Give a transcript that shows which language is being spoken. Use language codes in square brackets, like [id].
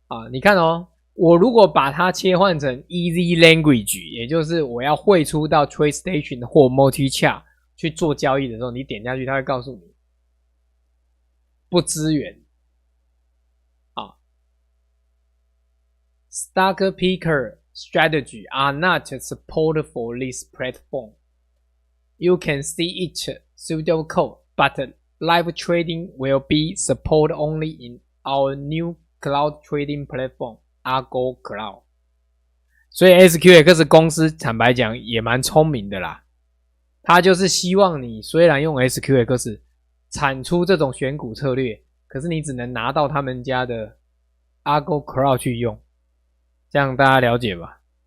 [zh] 你看我如果把它切换成 Easy Language， 也就是我要汇出到 TradeStation 或 Multichart 去做交易的时候，你点下去它会告诉你不支援 [en] Stock Picker strategy are not supported for this platform. You can see each pseudo code, but live trading will be supported only in our new cloud trading platform, Argo Cloud. [zh] 所以 SQX 公司坦白讲也蛮聪明的啦，他就是希望你虽然用 SQX 产出这种选股策略，可是你只能拿到他们家的 Argo Cloud 去用，这样大家了解吧。